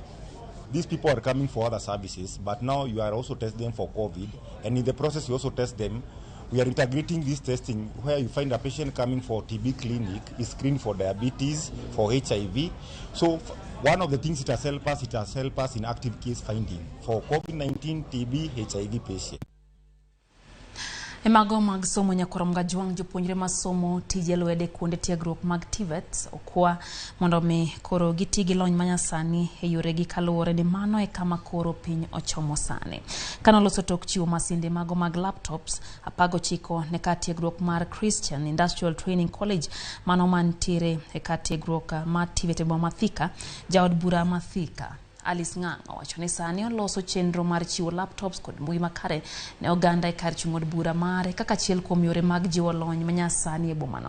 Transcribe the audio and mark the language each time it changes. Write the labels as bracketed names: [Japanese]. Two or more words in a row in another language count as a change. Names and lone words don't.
[English] These people are coming for other services, but now you are also testing them for COVID, and in the process you also test them. We are integrating this testing where you find a patient coming for TB clinic is screened for diabetes, for HIV. So one of the things it has helped us in active case finding for COVID-19, TB, HIV patients. [Luo (Kenya and Tanzania)] Mago mag somo nyakoro mga juang jopuonjre masomo tije lwede kuonde tiegruok mag TVET okwa mondo mi koro gitigi lony manyasani e yore gi kaluwore ni mano e kama koro piny ochomo sani. Kano loso tok chiwo masinde mago mag laptops apago chiko ne ka tiegruok mar Christian Industrial Training College mano mantiere e ka tiegruok mar TVET Mathika, jaod bura Mathika Alice Ng'ang'o wacho ni sani oloso chenro mar chiwo laptops kod mbui makare ne oganda e kar chung'od bura mare kaka achiel kuom yore mag jiwo lony manyasani e bomano.